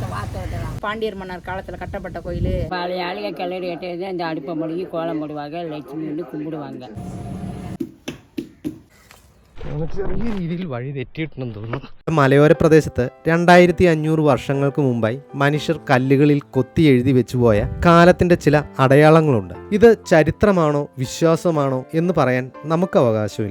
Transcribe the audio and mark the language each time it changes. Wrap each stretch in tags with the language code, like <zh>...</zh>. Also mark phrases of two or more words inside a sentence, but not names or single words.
<ta>பாண்டியர் மன்னர் காலத்தில் கட்டப்பட்ட கோயில். பழைய ஆளுக கிளறி கட்டியது அந்த அடுப்பை மொழிகி கோலம் போடுவாங்க, லட்சுமி கும்பிடுவாங்க.</ta> <ml>ചെറിയ രീതിയിൽ വഴി തെറ്റിയിട്ടുണ്ടെന്ന് തോന്നുന്നു. മലയോര പ്രദേശത്ത് 2500 വർഷങ്ങൾക്ക് മുമ്പായി മനുഷ്യർ കല്ലുകളിൽ കൊത്തി എഴുതി വെച്ചുപോയ കാലത്തിന്റെ ചില അടയാളങ്ങളുണ്ട്. ഇത് ചരിത്രമാണോ വിശ്വാസമാണോ എന്ന് പറയാൻ നമുക്ക് അവകാശമില്ല.</ml>